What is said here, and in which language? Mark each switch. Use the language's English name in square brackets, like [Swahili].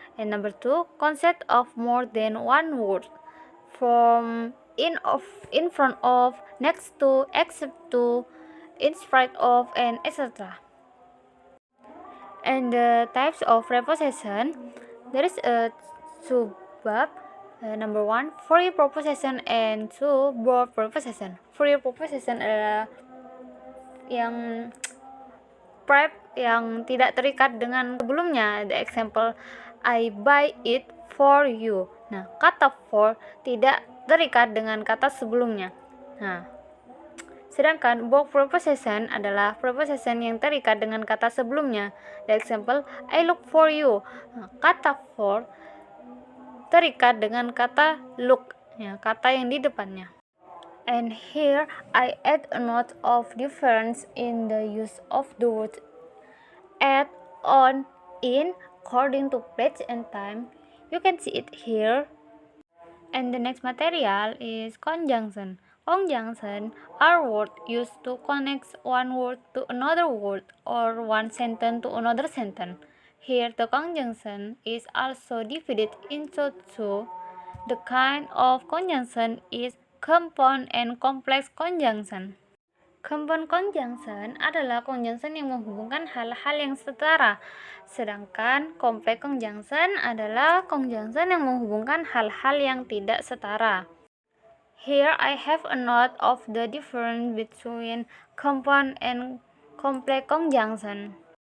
[English] And number two, concept of more than one word from, in front of, next to, except to, in spite of, and etc. And the types of preposition, there is a subbab. Number one, free preposition, and two, verb preposition. [Indonesian] Free preposition adalah yang prep yang tidak terikat dengan sebelumnya. [English] The example, I buy it for you. [Indonesian] Nah, kata for tidak terikat dengan kata sebelumnya. Nah, sedangkan verb preposition adalah preposition yang terikat dengan kata sebelumnya. [English] The example, I look for you. [Indonesian] Nah, kata for terikat dengan kata look, ya, kata yang di depannya. [English] And here I add a note of difference in the use of the word at, on, in, according to place and time. You can see it here. And the next material is conjunction. Conjunction are words used to connect one word to another word or one sentence to another sentence. Here the conjunction is also divided into two. The kind of conjunction is compound and complex conjunction. [Indonesian] Compound conjunction adalah conjunction yang menghubungkan hal-hal yang setara, sedangkan complex conjunction adalah conjunction yang menghubungkan hal-hal yang tidak setara. [English] Here I have a note of the difference between compound and complex conjunction.